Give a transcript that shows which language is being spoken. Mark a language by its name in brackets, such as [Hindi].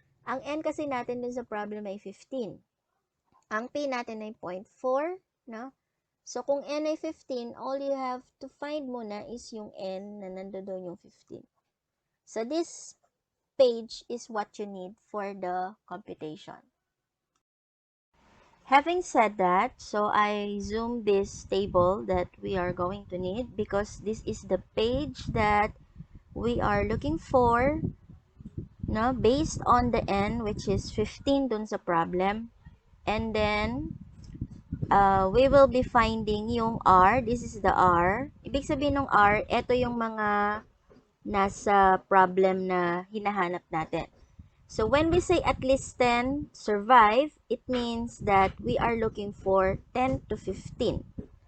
[Filipino] Ang n kasi natin dun sa problem ay 15. Ang p natin ay 0.4, no? [English] So, [Filipino] kung n ay 15, [English] all you have to find [Filipino] muna [English] is [Filipino] yung n na nandoon yung 15. [English] So, this page is what you need for the computation. Having said that, so I zoom this table that we are going to need because this is the page that we are looking for, no, based on the n, which is 15 [Filipino] dun sa [English] problem. And then, we will be finding yung R. This is the R. [Filipino] Ibig sabihin ng R, ito yung mga nasa problem na hinahanap natin. [English] So, when we say at least 10 survive, it means that we are looking for 10 to 15.